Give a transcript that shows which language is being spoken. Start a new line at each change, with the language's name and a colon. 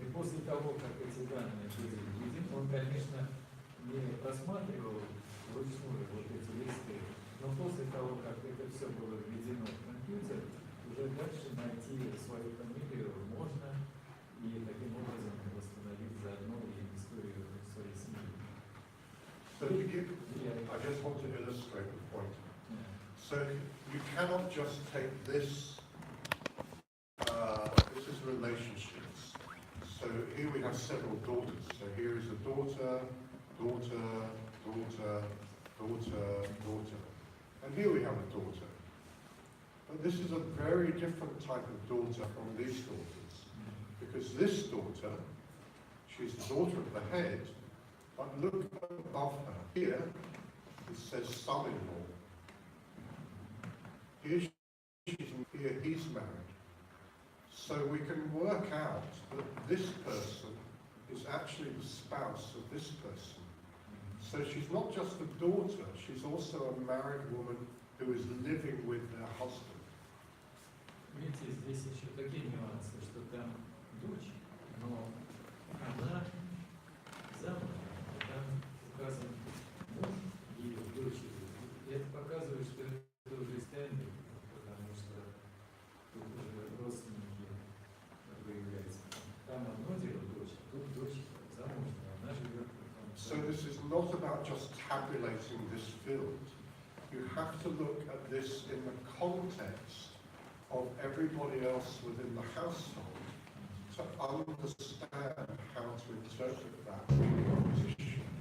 Russian: И после того, как эти данные были введены, он, конечно, не просматривал вручную вот эти листы, но после того, как это все было введено в компьютер, уже дальше найти свою фамилию можно и таким образом восстановить заодно и историю своей семьи.
English: So I just want to illustrate the point. So you cannot just take this, this is relationships. So here we have several daughters. So here is a daughter, daughter, daughter, daughter, daughter. And here we have a daughter. But this is a very different type of daughter from these daughters. Because this daughter, she's the daughter of the head, but look above her. Here, it says son-in-law. Here he's married. So we can work out that this person is actually the spouse of this person. So she's not just a daughter, she's also a married woman who is living with their husband.
Russian: Видите, здесь еще такие нюансы, что там дочь, но она замужем, а там указан муж ее дочери. И это показывает, что это уже стендинг, потому что тут уже родственники выявляются. Там одно дело дочь, а тут дочь замужняя, она живет в том
English: So this is not about just tabulating this field. You have to look at this in the context of everybody else within the household to understand how to interpret that position.